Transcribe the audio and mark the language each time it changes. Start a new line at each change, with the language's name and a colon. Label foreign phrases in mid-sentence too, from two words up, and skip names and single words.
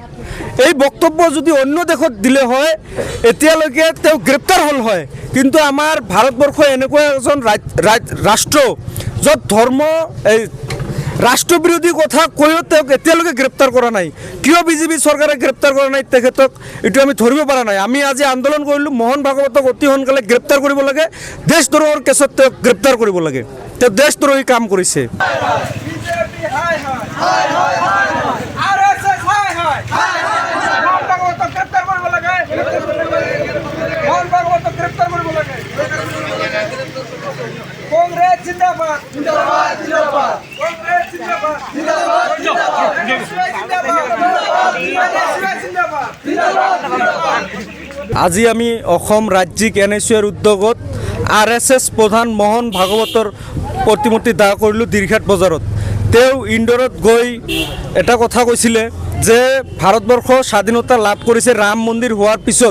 Assamese: এই বক্তব্য যদি অন্য দেশত দিলে হয় এতিয়ালৈকে তেওঁ গ্ৰেপ্তাৰ হ'ল হয়, কিন্তু আমাৰ ভাৰতবৰ্ষ এনেকুৱা এজন ৰাষ্ট্ৰ য'ত ধৰ্ম এই ৰাষ্ট্ৰবিৰোধী কথা কৈও তেওঁক এতিয়ালৈকে গ্ৰেপ্তাৰ কৰা নাই। কিয় বিজেপি চৰকাৰে গ্ৰেপ্তাৰ কৰা নাই তেখেতক এইটো আমি ধৰিব পৰা নাই। আমি আজি আন্দোলন কৰিলোঁ মোহন ভাগৱতক অতি সোনকালে গ্ৰেপ্তাৰ কৰিব লাগে, দেশদ্ৰোহৰ কেছত তেওঁক গ্ৰেপ্তাৰ কৰিব লাগে। তেওঁ দেশদ্ৰোহী কাম কৰিছে।
Hindi: कांग्रेस जिंदाबाद जिंदाबाद जिंदाबाद कांग्रेस जिंदाबाद जिंदाबाद जिंदाबाद
Assamese: আজি আমি অসম ৰাজ্যিক NSUৰ উদ্যোগত RSS প্ৰধান মোহন ভাগৱতৰ প্ৰতিমূৰ্তি দাহ কৰিলোঁ দীৰ্ঘাট বজাৰত। তেওঁ ইন্দোৰত গৈ এটা কথা কৈছিলে যে ভাৰতবৰ্ষ স্বাধীনতা লাভ কৰিছে ৰাম মন্দিৰ হোৱাৰ পিছত।